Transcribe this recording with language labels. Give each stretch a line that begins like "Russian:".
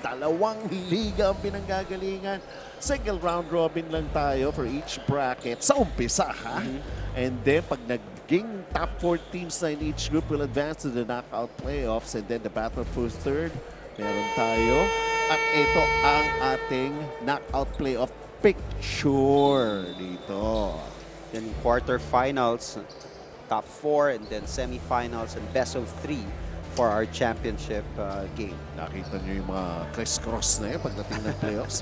Filipino: 2 liga ang pinanggagalingan. Single round robin lang tayo
English: for each bracket
Filipino: sa umpisa, ha?
English: And then,
Filipino: pag naging
English: top 4 teams na in each group will advance to the knockout playoffs, and then the battle for third,
Filipino: meron tayo. At ito ang ating knockout playoff picture dito.
English: Then quarterfinals, top 4, and then semifinals and best of 3 for our championship game.
Filipino: Nakita nyo yung mga criss-cross na yun pagdating ng playoffs.